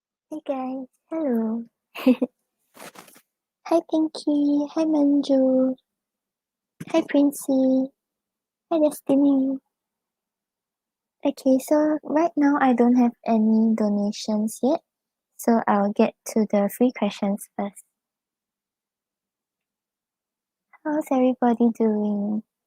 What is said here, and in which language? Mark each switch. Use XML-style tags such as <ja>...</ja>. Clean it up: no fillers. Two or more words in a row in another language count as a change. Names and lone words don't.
<en>Hi guys, hello. Hi Pinky, hi Manju, hi Princey, hi Destiny. Okay, so right now I don't have any donations yet, so I'll get to the free questions first. How's everybody doing?</en>